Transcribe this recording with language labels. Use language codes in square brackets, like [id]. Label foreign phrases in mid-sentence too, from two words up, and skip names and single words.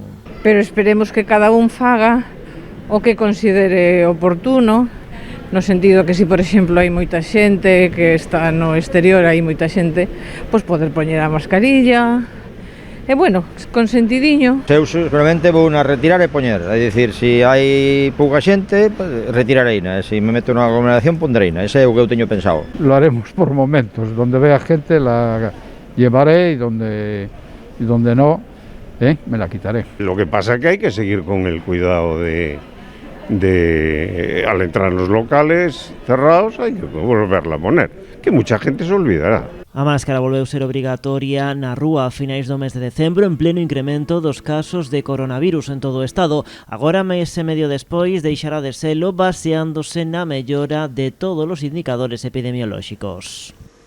[gl] Pero esperemos que cada un faga o que considere oportuno, no sentido que se, por exemplo, hai moita xente que está no exterior, hai moita xente, pois poder poñer a mascarilla, e bueno, con sentidiño. Eu seguramente vou na retirar e poñer, é dicir, se hai pouca xente, retirareina, e se me meto na aglomeración, pondreina, ese é o que eu teño pensado. [es] Lo haremos por momentos, donde vea gente la llevaré y donde no, me la quitaré. Lo que pasa es que hay que seguir con el cuidado de al entrar en los locales cerrados hay que volverla a poner, que mucha gente se olvidará. [gl] A máscara volveu ser obrigatoria na rúa a finais do mes de decembro en pleno incremento dos casos de coronavirus en todo o estado. Agora, mes e medio despois, deixará de selo baseándose na mellora de todos os indicadores epidemiolóxicos.